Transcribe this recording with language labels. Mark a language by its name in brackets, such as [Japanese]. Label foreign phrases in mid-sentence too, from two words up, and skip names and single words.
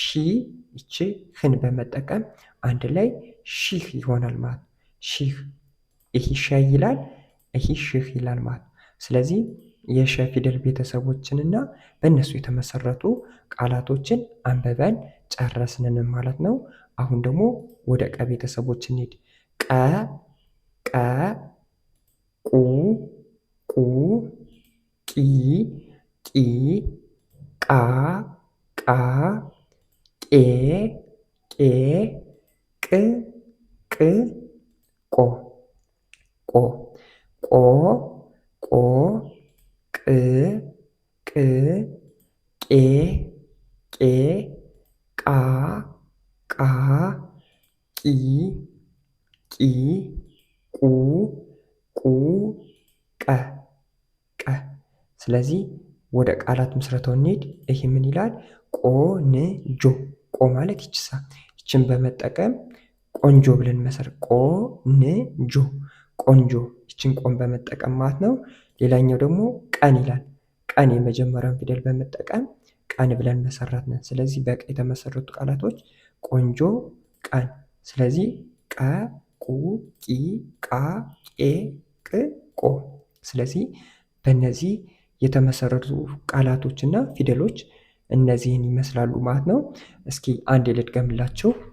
[Amharic] ይቺ ህን በመጠቀም አንድ ላይ ሺህ ይሆናል ማለት ሺህ። ይህ ሻይ ይላል፣ ይህ ሺህ ይላል ማለት። ስለዚህ የሸ ፊደል ቤተሰቦችንና በእነሱ የተመሰረቱ ቃላቶችን አንብበን ጨረስንን ማለት ነው። አሁን ደግሞ ወደ ቀ ቤተሰቦች እንሂድ። ቀ ቀ ቁ ቁ ቂ ቂ ቃ ቃ ቄ ቄ ቅ ቅ ቆ ቆ ቆ ቆ ቅ ቅ ቄ ቄ ቃ ቃ ቂ ቂ ቁ ቁ ቀ ቀ። ስለዚህ ወደ ቃላት ምስረታው እንሂድ። ይህ ምን ይላል? ቆንጆ። ቆ ማለት ይችሳ ይችን በመጠቀም ቆንጆ ብለን መሰረት ቆንጆ ቆንጆ። ይችን ቆን በመጠቀም ማለት ነው። ሌላኛው ደግሞ ቀን ይላል። ቀን የመጀመሪያውን ፊደል በመጠቀም ቀን ብለን መሰረት ነን። ስለዚህ በቀ የተመሰረቱ ቃላቶች ቆንጆ፣ ቀን። ስለዚህ ቀ ቁ ቂ ቃ ቄ ቅ ቆ። ስለዚህ በእነዚህ የተመሰረቱ ቃላቶችና ፊደሎች እነዚህን ይመስላሉ ማለት ነው። እስኪ አንድ ልድገምላችሁ።